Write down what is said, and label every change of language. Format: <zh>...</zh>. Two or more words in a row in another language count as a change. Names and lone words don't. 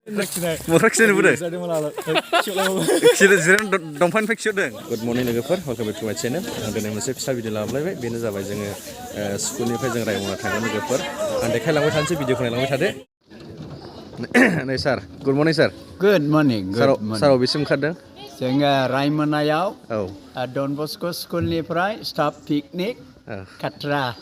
<en>Good morning</en> <brx>लोगोफोर</brx> <en>welcome back to my channel</en> <brx>आं दिनै मोनसे फिसा भिडिअ लाबोलायबाय बेनो जाबाय जोङो स्कुलनिफ्राय जों रायमना थांगोन लोगोफोर आं देखायलांबाय थानोसै भिडिअखौ नायलांबाय थादो नै सार</brx> <en>good morning sir good morning</en> <brx>सार अबेसिम ओंखारदों जोङो रायमनायाव डन बस्क' स्कुलनिफ्राय</brx> <en>staff picnic</en> <brx>खाट्रा</brx>